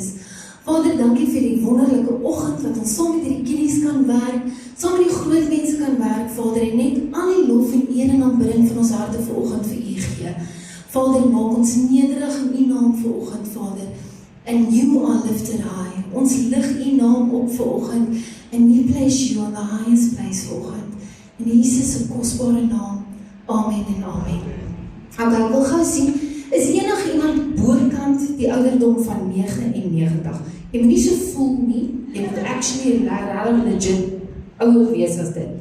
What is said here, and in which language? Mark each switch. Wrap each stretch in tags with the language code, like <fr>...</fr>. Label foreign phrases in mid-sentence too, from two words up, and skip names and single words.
<af>Vader, dankie vir die wonderlike oggend wat ons saam met hierdie kiddies kan werk, saam met die groot mense kan werk, Vader, en net al die lof en eer en aanbidding van ons harte vanoggend vir U gee. Vader, maak ons nederig in U naam vanoggend, Vader,</af> <en>and you are lifted high.</en> <af>Ons lig U naam op vanoggend,</af> <en>and we place you on the highest place vanoggend.</en> <af>In Jesus se kosbare naam. Amen en amen. Okay, ek wil gou sien, is enige iemand bokant die ouderdom van 99? Jy moet nie so voel nie, jy moet</af> <en>actually legit</en> <af>ouer wees as dit.</af>